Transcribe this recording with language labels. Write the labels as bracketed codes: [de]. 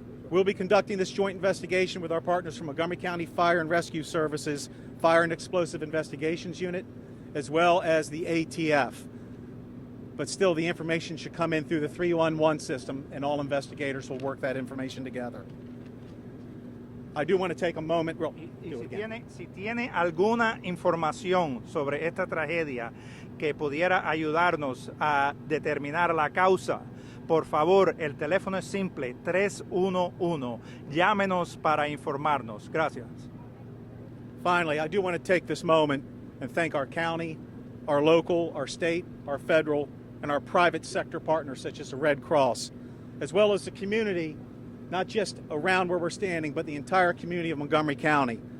[en] We'll be conducting this joint investigation with our partners from Montgomery County Fire and Rescue Services, Fire and Explosive Investigations Unit, as well as the ATF. But still, the information should come in through the 311 system, and all investigators will work that information together. I do want to take a moment. [es] Si tiene alguna información sobre esta tragedia que pudiera ayudarnos a determinar la causa, por favor, el teléfono es simple, 311. Llámenos para informarnos. Gracias. [en] Finally, I do want to take this moment and thank our county, our local, our state, our federal, and our private sector partners such as the Red Cross, as well as the community, not just around where we're standing, but the entire community of Montgomery County.